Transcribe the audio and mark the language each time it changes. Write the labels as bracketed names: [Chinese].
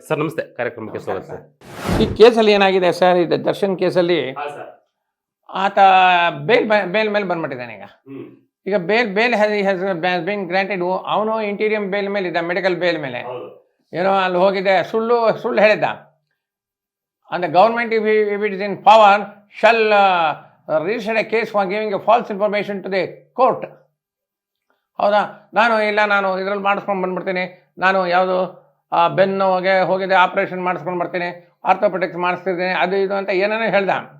[Kannada] Sir ನಮಸ್ತೆ, ಕಾರ್ಯಕ್ರಮಕ್ಕೆ ಸ್ವಾಗತ ಸರ್. ಈ ಕೇಸಲ್ಲಿ ಏನಾಗಿದೆ ಸರ್, ಇದು ದರ್ಶನ್ ಕೇಸಲ್ಲಿ ಆತ ಬೇಲ್ ಮೇಲೆ ಬಂದ್ಬಿಟ್ಟಿದ್ದಾನೆ. ಈಗ [English] Bail has been granted. [Kannada] ಅವನು ಇಂಟೀರಿಯಂ ಬೇಲ್ ಮೇಲೆ ಇದ್ದ, ಮೆಡಿಕಲ್ ಬೇಲ್ ಮೇಲೆ ಏನೋ ಅಲ್ಲಿ ಹೋಗಿದೆ, ಸುಳ್ಳು ಹೇಳಿದ್ದ. [English] and the government, if it is in power, shall register a case for giving a false information to the court. [Kannada] ಹೌದಾ? ನಾನು ಇದರಲ್ಲಿ ಮಾಡಿಸ್ಕೊಂಡು ಬಂದ್ಬಿಡ್ತೀನಿ, ನಾನು ಯಾವುದು ಬೆನ್ನುಗೆ ಹೋಗಿದೆ ಆಪ್ರೇಷನ್ ಮಾಡಿಸ್ಕೊಂಡು ಬರ್ತೀನಿ, ಆರ್ಥೋಪೆಟಿಕ್ಸ್ ಮಾಡಿಸ್ತಿದ್ದೀನಿ, ಅದು ಇದು ಅಂತ ಏನೇನೋ ಹೇಳ್ದ.